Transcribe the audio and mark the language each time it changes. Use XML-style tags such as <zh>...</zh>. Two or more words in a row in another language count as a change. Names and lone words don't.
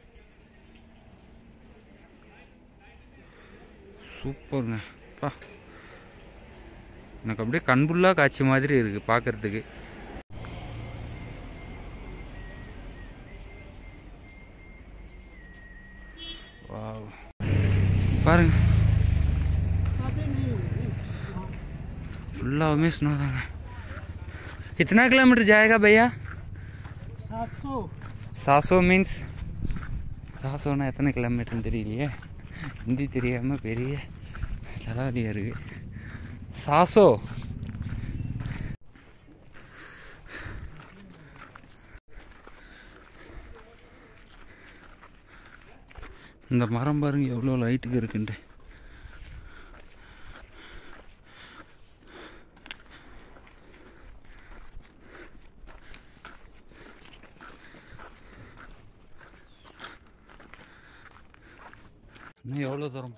<ta>சூப்பருங்க பா எனக்கு அப்படியே கண்புல்லாக காட்சி மாதிரி இருக்குது பார்க்குறதுக்கு வாவ் பாருங்க</ta> <hi>फुल्ला स्नो था कितना किलोमीटर जाएगा भैया</hi> <ta>700 मीन्स 700 எத்தனை கிலோமீட்டர்னு தெரியலையே ஹிந்தி தெரியாமல் பெரிய தலைவலியாக இருக்குது 700 இந்த மரம் பாருங்க எவ்வளோ லைட்டுக்கு இருக்குன்ட்டு இன்னும் எவ்வளோ தூரம்</ta>